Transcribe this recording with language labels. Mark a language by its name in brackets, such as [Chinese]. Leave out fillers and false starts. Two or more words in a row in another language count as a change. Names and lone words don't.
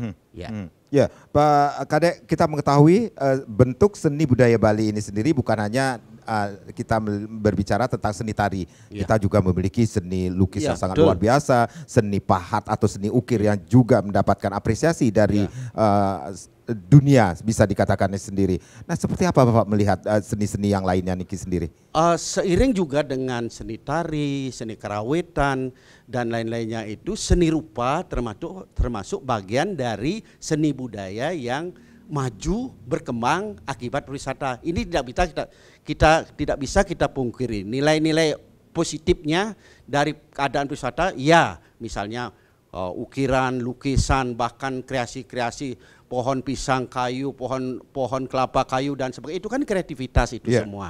[Indonesian] Ya, Pak Kadek, kita mengetahui bentuk seni budaya Bali ini sendiri bukan hanya kita berbicara tentang seni tari, kita juga memiliki seni lukis yang sangat luar biasa, seni pahat atau seni ukir yang juga mendapatkan apresiasi dari dunia bisa dikatakannya sendiri. Nah, seperti apa Bapak melihat seni-seni yang lainnya Niki sendiri? Seiring juga dengan seni tari, seni karawitan dan lain-lainnya itu seni rupa termasuk bagian dari seni budaya yang maju berkembang akibat pariwisata. Ini tidak bisa kita pungkiri. Nilai-nilai positifnya dari keadaan pariwisata, ya misalnya ukiran, lukisan, bahkan kreasi-kreasi pohon pisang kayu, pohon kelapa kayu dan sebagainya, itu kan kreativitas itu semua.